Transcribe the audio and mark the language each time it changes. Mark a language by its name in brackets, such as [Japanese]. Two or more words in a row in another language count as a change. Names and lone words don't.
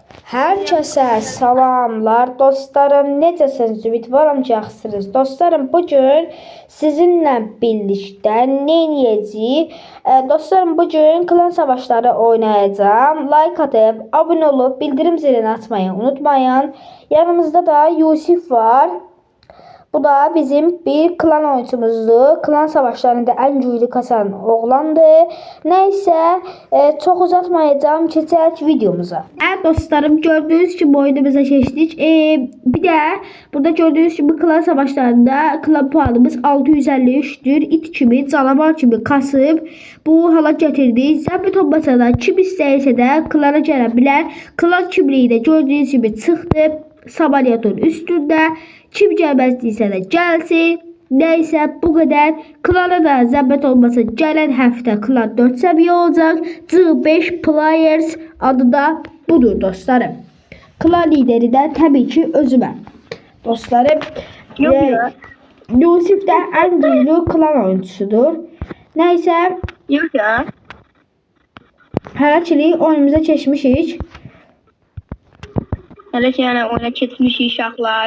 [Turkish] Herkese salamlar dostlarım. [Azerbaijani] Necəsiniz? Ümidvaram ki, yaxşısınız. Dostlarım, bugün sizinlə birlikdə nə edəcəyik? [Turkish] Dostlarım, bugün klan savaşları oynayacağım. Like atıp, abone olup, bildirim zilini açmayı unutmayın. Yanımızda da Yusuf var. Bu da bizim bir klan oyuncumuzdur. Klan savaşlarında en güçlü kasan oğlandı. Neyse, çok uzatmayacağım. [Azerbaijani] Keçək videomuza. [Turkish] Evet dostlarım, gördüğünüz gibi oyunumuza geçtik. Bir de burada gördüğünüz gibi klan savaşlarında klan puanımız 653'tür. [Azerbaijani] İt kimi, canavar kimi kasıb bu hala getirdi. Zəbit olmasa da kim istəyirsə də klana gələ bilər. Klan kimliyi də [Turkish] gördüğünüz gibi [Azerbaijani] çıxdı. [Turkish] Sabalyatın üstünde. [Azerbaijani] Kim gəlməzdiysə də gəlsin. [Turkish] Neyse bu kadar. [Azerbaijani] Klana da zəhmət olmasa gələn həftə klan 4 səviyyə olacaq. C5 Players adı da budur dostlarım. Klan lideri də təbii ki özüməm. Dostlarım. [Turkish] Yusuf da en güçlü klan oyuncusudur. Neyse. Yok ya. [Azerbaijani] Hələ oyunumuza keçmişik. Hele ki yani oyuna keçmiş uşaqlar.